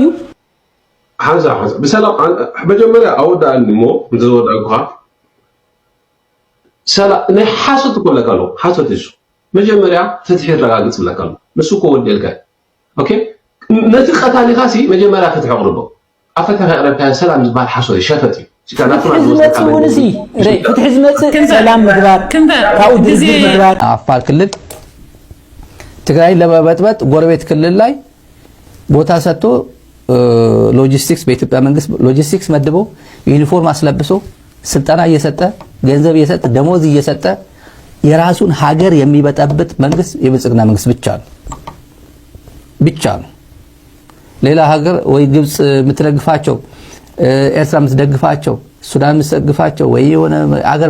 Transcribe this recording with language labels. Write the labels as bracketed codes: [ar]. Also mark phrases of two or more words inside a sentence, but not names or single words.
[ti] ሓንሳ ብሰላም መጀመርያ ኣወዳእኒ እሞ እንተዝወዳእኩኻ ሰላም ናይ ሓሶት እኮ ለካ ኣሎ ሓሶት እሱ መጀመርያ ፍትሒ ረጋግፅ ብለካ ኣሎ ንሱ እኮ ወዲልካ ኦኬ ነቲ ቀታሊኻ ሲ መጀመርያ ፍትሒ ኣቕርቦ ኣብ ፍትሒ ኣቕረብካ ሰላም ዝበሃል ሓሶት ሸፈት እዩ ፍትሒ ዝመፅእ ሰላም ምግባር ካብኡ ድርድር ምግባር [am] አፋር ክልል ትግራይ ለመበጥበጥ ጎረቤት ክልል ላይ ቦታ ሰጥቶ ሎጂስቲክስ በኢትዮጵያ መንግስት ሎጂስቲክስ መድቦ ዩኒፎርም አስለብሶ ስልጠና እየሰጠ ገንዘብ እየሰጠ ደሞዝ እየሰጠ የራሱን ሀገር የሚበጠብጥ መንግስት የብልጽግና መንግስት ብቻ ነው ሌላ ሀገር ወይ ግብጽ የምትደግፋቸው ኤርትራ የምትደግፋቸው ሱዳን የምትደግፋቸው ወይ የሆነ ሀገር